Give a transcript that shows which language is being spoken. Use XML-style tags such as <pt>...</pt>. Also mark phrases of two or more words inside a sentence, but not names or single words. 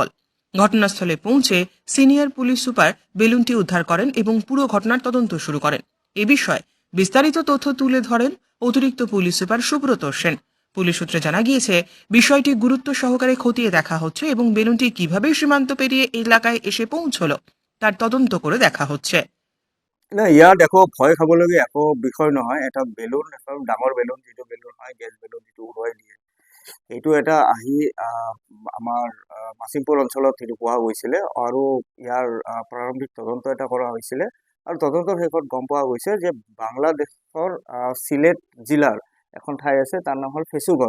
<bn>ঘটনাস্থলে পৌঁছে সিনিয়র পুলিশ সুপার বেলুনটি উদ্ধার করেন এবং পুরো ঘটনার তদন্ত শুরু করেন। এ বিষয়ে বিস্তারিত তথ্য তুলে ধরেন অতিরিক্ত পুলিশ সুপার সুব্রত সেন। পুলিশ সূত্রে জানা গিয়েছে, বিষয়টি গুরুত্ব সহকারে খতিয়ে দেখা হচ্ছে এবং বেলুনটি কিভাবে সীমান্ত পেরিয়ে এলাকায় এসে পৌঁছলো তার তদন্ত করে দেখা হচ্ছে।</bn> <as>না, ইয়াত একো ভয় খাবলগীয়া একো বিষয় নহয়। এটা বেলুন, এখন ডাঙৰ বেলুন, যিটো বেলুন হয় গেছ বেলুন, যিটো উৰুৱাই দিয়ে, সেইটো এটা আহি আমাৰ মাছিমপুৰ অঞ্চলত সেইটো পোৱা গৈছিলে আৰু ইয়াৰ প্ৰাৰম্ভিক তদন্ত এটা কৰা হৈছিলে আৰু তদন্তৰ শেষত গম পোৱা গৈছে যে বাংলাদেশৰ চিলেট জিলাৰ এখন ঠাই আছে, তাৰ নাম হ'ল ফেচুগঞ্জ।</as>